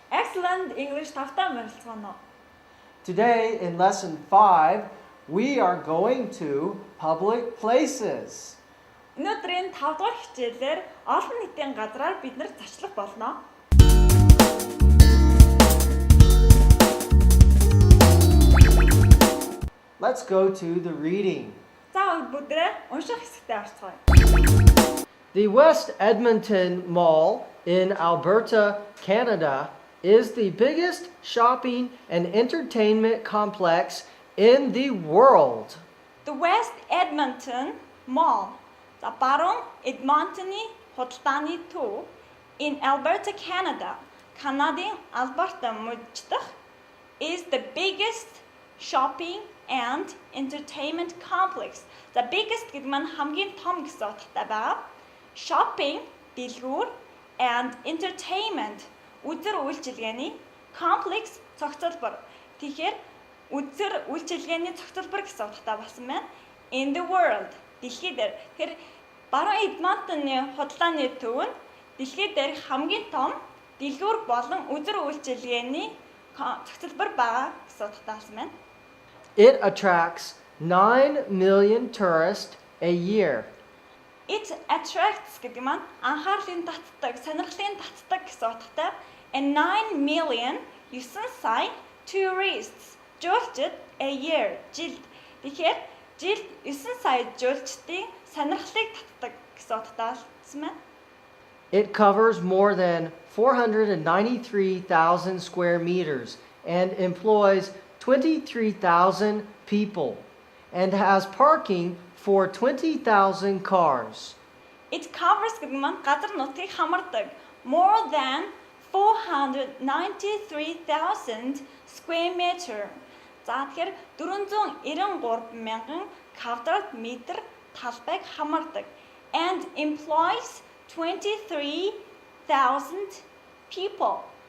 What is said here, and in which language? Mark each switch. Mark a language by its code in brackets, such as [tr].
[mn] Excellent English тавтай морилцгоно. [en] Today in lesson 5, we are going to public places. [mn] Өнөөдрийн 5 дугаар хичээлээр олон нийтийн газраар бид нэр зочлох болно. [en] Let's go to the reading. [mn] За бүгдээ унших хэсэгтээ орцгоё. [en] The West Edmonton Mall in Alberta, Canada is the biggest shopping and entertainment complex in the world. The West Edmonton Mall. [mn] За баруун Эдмонтоны худалдааны төв [en] in Alberta, Canada. [mn] Канадын Алберта мужид дахь [en] is the biggest shopping and entertainment complex. The biggest [mn] гэдэг маань хамгийн том гэсэн утгатай байгаа. Shopping дэлгүүр [en] and entertainment [mn] үзэр үйлчилгээний complex цогцлбор. Тэгэхээр үзэр үйлчилгээний цогцлбор гэсэн утгатай болсон байна. [en] In the world [mn] дэлхий дээр. Тэгэхээр баруун Эдмонтоны худалдааны төв нь дэлхий дээр хамгийн том дэлгүүр болон үзэр үйлчилгээний цогцлбор байгаа гэсэн утгатай болсон байна. [en] It attracts 9 million tourists a year. It attracts [mn] гэдэг маань анхаарлын татдаг, сонирхлын татдаг гэсэн утгатай. [en] And 9 million [mn] 9 сая [en] tourists жуулчид a year жилд. [mn] Тэгэхээр жилд 9 сая жуулчдын сонирхлыг татдаг гэсэн утгатай болсон байна. [en] It covers more than 493,000 square meters and employs 23,000 people and has parking for 20,000 cars. It covers [mn] гэдэг маань газар нутгийг хамардаг. [en] More than 493,000 square meter. [mn] За тэгэхээр 493,000 квадрат метр талбайг хамардаг. [en] And employs 23,000 people.